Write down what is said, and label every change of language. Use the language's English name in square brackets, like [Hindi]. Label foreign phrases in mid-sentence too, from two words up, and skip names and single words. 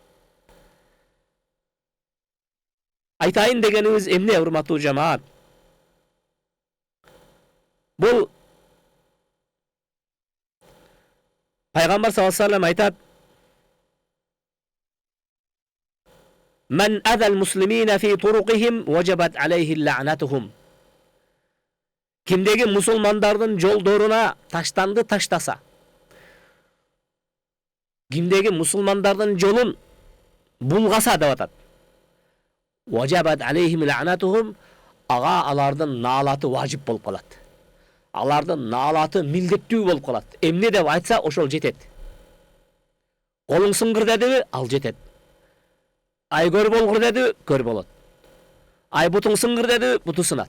[Kyrgyz] Айтайын дегенimiz эмне, урматтуу жамаат? Бул пайгамбар [Arabic] صلى الله عليه وسلم [Kyrgyz] айтат: [Arabic] "من آذى المسلمين في طرقهم وجبت عليه لعنتهم." [Kyrgyz] Кимдеги мусулмандардын жолдоруна таштанды таштаса, кимдеги мусулмандардын жолун булгаса деп атат. [Arabic] وجبت عليهم لعنتهم, [Kyrgyz] ага алардын наалаты важип болуп калат. Алардын наалаты милдеттүү болуп калат. Эмне деп айтса, ошол жетет. Колуң сыңгыр дедиби, ал жетет. Ай көр болгур дедиби, көр болот. Ай бутуң сыңгыр дедиби, буту сынат.